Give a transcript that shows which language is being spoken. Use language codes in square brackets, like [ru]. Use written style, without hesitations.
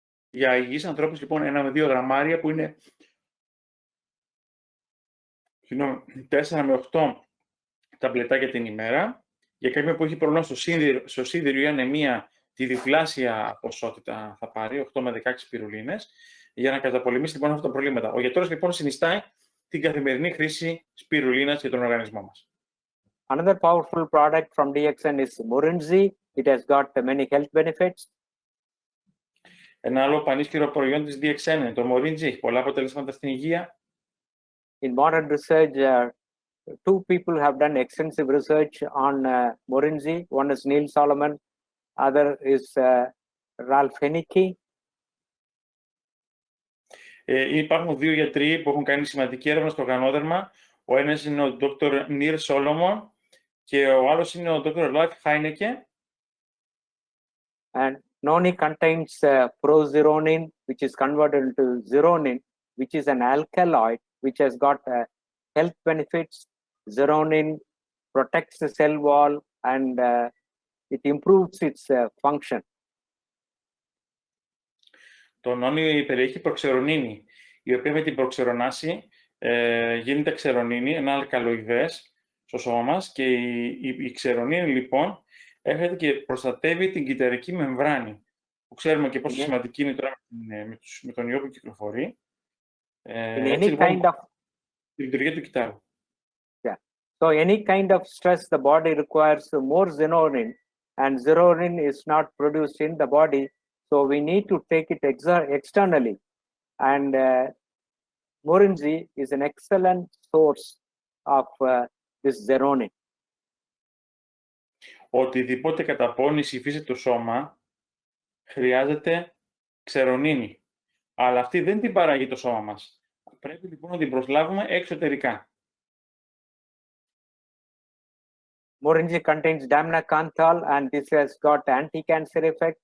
[el] Για υγιείς ανθρώπους, λοιπόν, 1 με 2 γραμμάρια, που είναι 4 με 8 ταμπλετάκια την ημέρα. Για κάποιον που έχει πρόβλημα στο σίδηρο ή ανεμία, τη διπλάσια ποσότητα θα πάρει, 8 με 16 σπιρουλίνες, για να καταπολεμήσει λοιπόν αυτά τα προβλήματα. Ο γιατρός λοιπόν συνιστάει την καθημερινή χρήση σπιρουλίνας για τον οργανισμό μας. [en] Another powerful product from DXN is Morinzi. It has got many health benefits. [el] Ένα άλλο πανίσχυρο προϊόν της DXN είναι το Morinzi. Έχει πολλά αποτελέσματα στην υγεία. [en] In modern research, 2 people have done extensive research on Morinzi. One is Neil Solomon, other is Ralph Hennicky. [el] Υπάρχουν 2 γιατροί που έχουν κάνει σημαντική έρευνα στο γανόδερμα. Ο ένας είναι ο Dr. Neil Solomon και ο άλλος είναι ο Dr. Ralph Hennicky. [en] And noni contains prozeronin, which is converted into zeronin, which is an alkaloid, which has got health benefits. Zeronin protects the cell wall and it improves its function. [el] Το νόνι περιέχει προξερονίνη, η οποία με την προξερονάση γίνεται ξερονίνη, ένα αλκαλοειδές στο σώμα μας, και η ξερονίνη λοιπόν έρχεται και προστατεύει την κυταρική μεμβράνη, που ξέρουμε και πόσο σημαντική είναι τώρα με τον ιό που κυκλοφορεί. Έτσι, λοιπόν, τη λειτουργία του κυτάρου. [en] Yeah. So any kind of stress, the body requires more zeronin, and zeronin is not produced in the body, so we need to take it externally. And Morinzi is an excellent source of this zeronin. [el] Οτιδήποτε καταπώνηση υφίσταται το σώμα χρειάζεται ξερονίνη. Αλλά αυτή δεν την παράγει το σώμα μας. Πρέπει λοιπόν να την προσλάβουμε εξωτερικά. [en] Morinzi contains damnacanthal, and this has got anti-cancer effect.